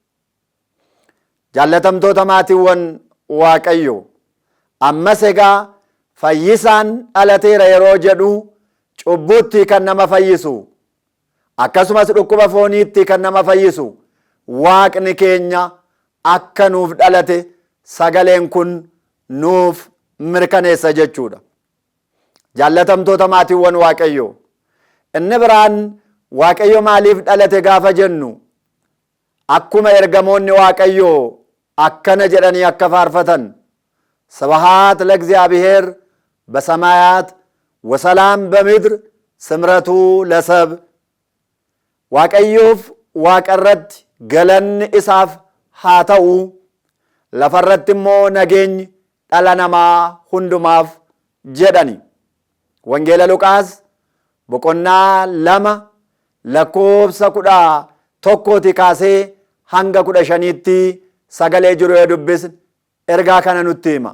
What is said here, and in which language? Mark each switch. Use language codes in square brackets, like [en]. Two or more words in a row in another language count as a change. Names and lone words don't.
[om] Jaallatamtoota maatiiwwan waaqayyo, ammas egaa fayyisaan dhalateera yeroo jedhu cubbuutti kan nama fayyisu akkasumas dhukkuba fooniitti kan nama fayyisu Waaqni keenya akka nuuf dhalate sagaleen kun nuuf mirkaneessa jechuudha. Jaallatamtoota maatiiwwan waaqayyo, inni biraan waaqayyo maaliif dhalate gaafa jennu akkuma ergamoonni waaqayyo akkana jedhanii akka faarfatan [gez] ስብሐት ለእግዚአብሔር በሰማያት ወሰላም በምድር ስምረቱ ለሰብ [om] Waaqayyoof Waaqa irratti galanni isaaf haa ta'u. Lafarratti immoo nageenyi dhala namaa hundumaaf jedhani. Wangeela Luqaas boqonnaa 2 lakkoofsa 11 kaasee hanga 15tti sagalee jiru yoo dubbisne ergaa kana nutti hima.